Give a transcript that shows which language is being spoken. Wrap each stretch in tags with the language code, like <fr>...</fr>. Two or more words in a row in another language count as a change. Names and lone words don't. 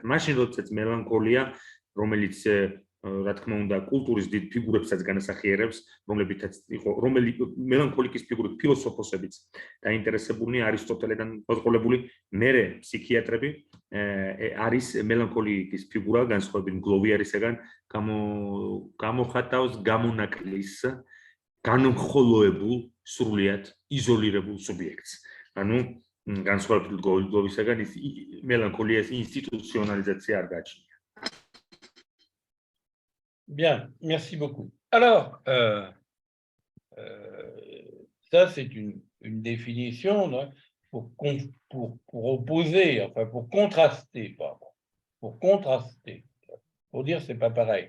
<ka>მაშინ, როდესაც მელანქოლია, რომელიც რა თქმა უნდა, კულტურის დიდ ფიგურებსაც განასახიერებს, რომლებითაც იყო, მელანქოლიკის ფიგურით ფილოსოფოსებიც დაინტერესებულნი არისტოტელედან მოწყობილებული, მერე ფსიქიატრები არის მელანქოლიკის ფიგურა, განსხვავებით გლოვიარისგან, გამოხატავს გამონაკლის, განმხოლოებულ, სრულიად იზოლირებულ სუბიექტს. ანუ განსხვავებით გლოვისგან, მელანქოლიას ინსტიტუციონალიზაცია არ გააჩნია.</ka> <fr>Bien, merci beaucoup. Alors, ça c'est une définition là, pour opposer, enfin pour contraster, pardon, pour dire c'est pas pareil.</fr>